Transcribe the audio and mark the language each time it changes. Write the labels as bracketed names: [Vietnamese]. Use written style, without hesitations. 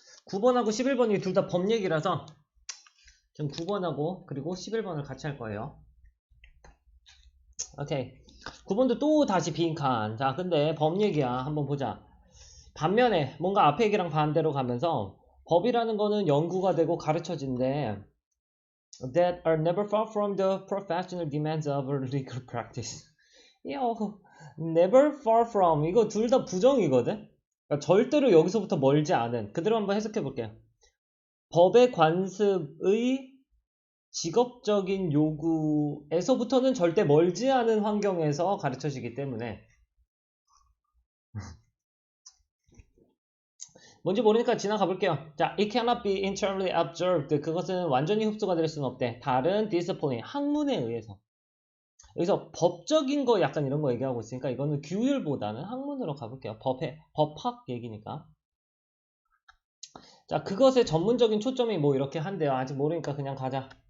[Korean] 9번하고 11번이 둘 다 법 얘기라서 좀 9번하고 그리고 11번을 같이 할 거예요. 오케이. 9번도 또 다시 빈칸. 자, 근데 법 얘기야. 한번 보자. 반면에 뭔가 앞에 얘기랑 반대로 가면서 법이라는 거는 연구가 되고 가르쳐진대. [English] That are never far from the professional demands of legal practice. never far from. [Korean] 이거 둘 다 부정이거든? 그러니까 절대로 여기서부터 멀지 않은. 그대로 한번 해석해 볼게요. 법의 관습의 직업적인 요구에서부터는 절대 멀지 않은 환경에서 가르쳐지기 때문에 뭔지 모르니까 지나가 볼게요. [English] 자, it cannot be internally observed. [Korean] 그것은 완전히 흡수가 될 수는 없대. 다른 discipline, 학문에 의해서. 여기서 법적인 거 약간 이런 거 얘기하고 있으니까 이거는 규율보다는 학문으로 가볼게요. 법학 얘기니까. 자, 그것의 전문적인 초점이 뭐 이렇게 한대요. 아직 모르니까 그냥 가자.